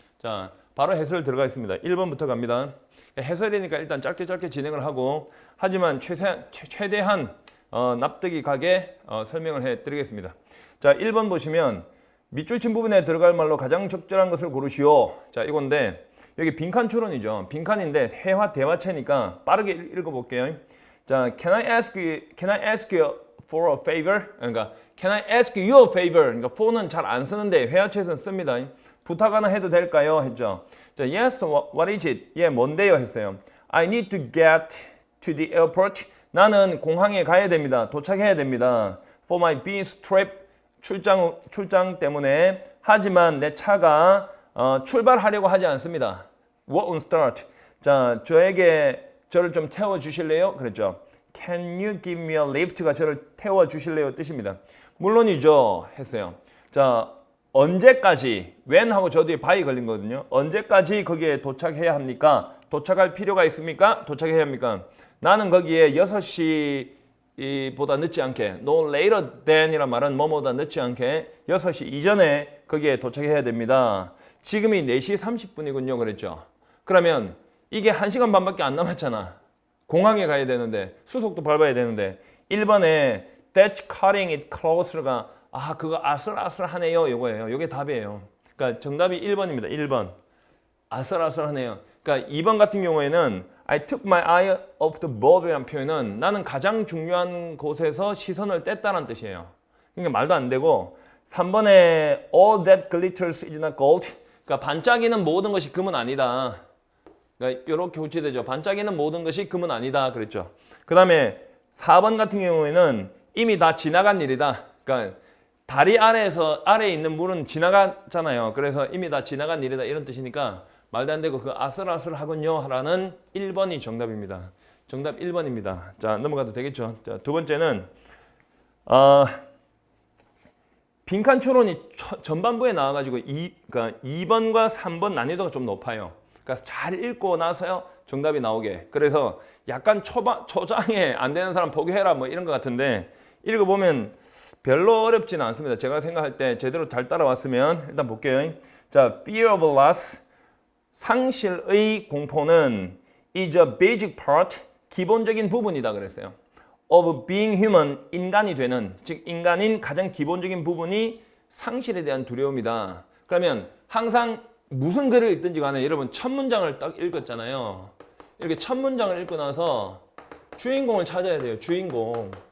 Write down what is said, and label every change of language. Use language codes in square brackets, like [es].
[ko] 자, 바로 해설 들어가겠습니다. 1번부터 갑니다. 해설이니까 일단 짧게 진행을 하고 하지만 최대한 납득이 가게 설명을 해드리겠습니다. 자, 1번 보시면 밑줄 친 부분에 들어갈 말로 가장 적절한 것을 고르시오. 자, 이건데 여기 빈칸 추론이죠. 빈칸인데 회화 대화체니까 빠르게 읽어볼게요. [en] 자, Can I ask you for a favor? 그러니까 Can I ask you a favor? [ko] 그러니까 for는 잘 안 쓰는데 회화체에서는 씁니다. 부탁 하나 해도 될까요? 했죠. 자, [en] Yes, what is it? [ko] 예, 뭔데요? 했어요. [en] I need to get to the airport. [ko] 나는 공항에 가야 됩니다. 도착해야 됩니다. [en] For my business trip. [ko] 출장 때문에. 하지만 내 차가 출발하려고 하지 않습니다. [en] Won't start. [ko] 자, 저를 좀 태워 주실래요? 그랬죠. [en] Can you give me a lift가 [ko] 저를 태워 주실래요? 뜻입니다. 물론이죠. 했어요. 자, 언제까지? when 하고 저 뒤에 by이 걸린 거거든요. 언제까지 거기에 도착해야 합니까? 도착할 필요가 있습니까? 도착해야 합니까? 나는 거기에 6시 보다 늦지 않게 [en] no later than [ko] 이란 말은 뭐뭐보다 늦지 않게 6시 이전에 거기에 도착해야 됩니다. 지금이 4시 30분이군요. 그랬죠. 그러면 이게 1시간 반밖에 안 남았잖아. 공항에 가야 되는데 수속도 밟아야 되는데 1번에 [en] That's cutting it closer [ko] 가 그거 아슬아슬하네요. 요거예요. 요게 답이에요. 그러니까 정답이 1번입니다. 1번. 아슬아슬하네요. 그러니까 2번 같은 경우에는 [en] I took my eye off the ball [ko] 이라는 표현은 나는 가장 중요한 곳에서 시선을 뗐다는 뜻이에요. 그러니까 말도 안 되고 3번에 [en] all that glitters is not gold. [ko] 그러니까 반짝이는 모든 것이 금은 아니다. 그러니까 이렇게 고치되죠. 반짝이는 모든 것이 금은 아니다. 그랬죠. 그 다음에 4번 같은 경우에는 이미 다 지나간 일이다. 그러니까 다리 아래에 있는 물은 지나갔잖아요. 그래서 이미 다 지나간 일이다. 이런 뜻이니까 말도 안 되고 그 아슬아슬하군요. 라는 1번이 정답입니다. 정답 1번입니다. 자, 넘어가도 되겠죠. 자, 두 번째는 빈칸 추론이 전반부에 나와가지고 그러니까 2번과 3번 난이도가 좀 높아요. 그러니까 잘 읽고 나서요 정답이 나오게. 그래서 약간 초장에 안 되는 사람 포기해라 뭐 이런 것 같은데 읽어보면 별로 어렵지는 않습니다. 제가 생각할 때 제대로 잘 따라왔으면 일단 볼게요. 자, [en] fear of loss, [ko] 상실의 공포는 [en] is a basic part, [ko] 기본적인 부분이다 그랬어요. [en] of being human, [ko] 인간이 되는, 즉 인간인 가장 기본적인 부분이 상실에 대한 두려움이다. 그러면 항상 무슨 글을 읽든지 간에 여러분 첫 문장을 딱 읽었잖아요. 이렇게 첫 문장을 읽고 나서 주인공을 찾아야 돼요. 주인공.